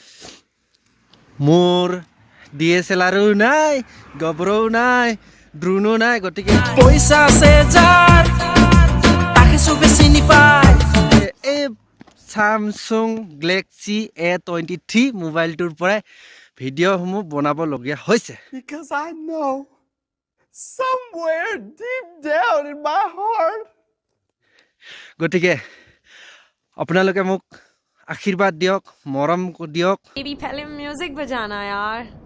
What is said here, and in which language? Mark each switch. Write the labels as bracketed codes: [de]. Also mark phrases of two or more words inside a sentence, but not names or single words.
[as] মোৰ DSLRও নাই গবৰও নাই ড্ৰোনো নাই গতিকে পইচা আছে যাৰ তাকে চবে চিনি পায় এই Samsung Galaxy A23 মোবাইলটোৰ পৰাই ভিডিঅ'সমূহ বনাবলগীয়া হৈছে [en] because I know somewhere deep down in my heart [as] গতিকে আপোনালোকে মোক আশীৰ্বাদ দিয়ক মৰম দিয়ক [hi] बेबी पहले म्यूजिक बजाना यार